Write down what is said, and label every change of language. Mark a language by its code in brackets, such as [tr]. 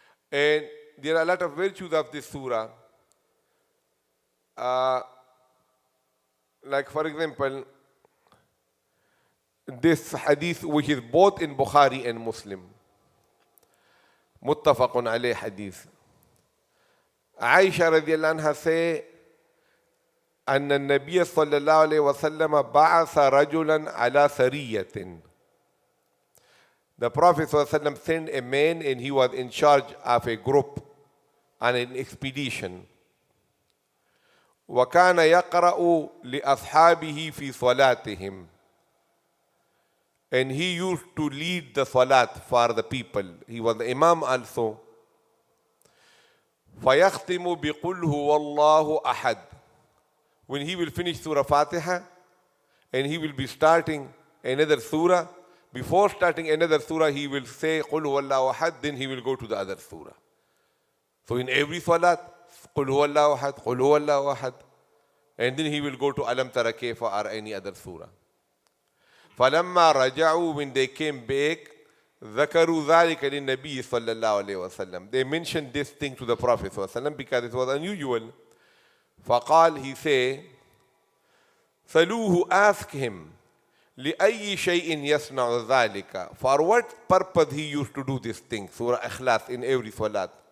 [en] And there are a lot of virtues of this surah. Like for example, this hadith which is both in Bukhari and Muslim. Muttafaqun alayh hadith. [ar] Aisha radiallahu anha [en] say, [ar] أن النبي صلى الله عليه وسلم بعث رجلا على سرية. [en] The Prophet ﷺ sent a man and he was in charge of a group on an expedition. [ar] وكان يقرأ لأصحابه في صلاتهم. [en] And he used to lead the salat for the people. He was the imam also. [ar] فيختم بقل هو الله أحد. [en] When he will finish Surah Fatiha and he will be starting another surah, before starting another surah, he will say Qul huwallahu ahad, then he will go to the other surah. So in every salat, Qul huwallahu ahad, Qul huwallahu ahad, and then he will go to Alam Tara Kayfa or any other surah. [ar] فَلَمَّا رَجَعُوا, [en] when they came back, [ar] ذَكَرُوا ذَلِكَ لِلنَّبِيِّ صَلَّى اللَّهُ عَلَيْهِ وَسَلَّمَ. [en] They mentioned this thing to the Prophet ﷺ because it was unusual. [ar] فَقَال, [en] he say, [ar] سَلُوهُ, [en] ask him, [ar] لِأَيِّ شَيْءٍ يَصْنَعُ ذَلِكَ, [en] for what purpose he used to do this thing, Surah Ikhlās in every salat.